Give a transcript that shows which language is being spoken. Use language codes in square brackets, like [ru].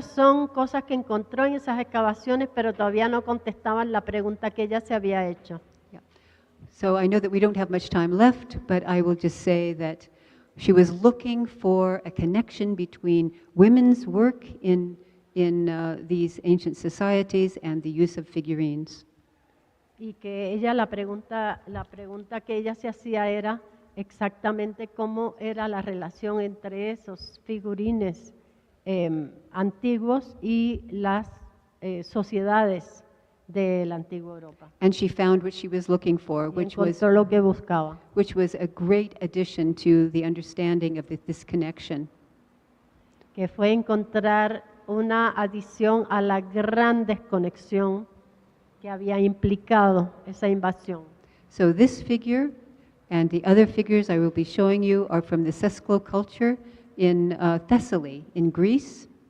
[es] Esas son cosas que encontró en esas excavaciones, pero todavía no contestaban la pregunta que ella se había hecho. [en] Yeah. So I know that we don't have much time left, but I will just say that she was looking for a connection between women's work in these ancient societies and the use of figurines. [es] Y que ella la pregunta que ella se hacía era exactamente cómo era la relación entre esos figurines antiguos y las sociedades de la antigua Europa. [en] And she found what she was looking for, which was [es] lo que buscaba. [en] Which was a great addition to the understanding of this connection. [es] Que fue encontrar una adición a la gran desconexión que había implicado esa invasión. [en] So this figure and the other figures I will be showing you are from the Sesklo culture in Thessaly in Greece,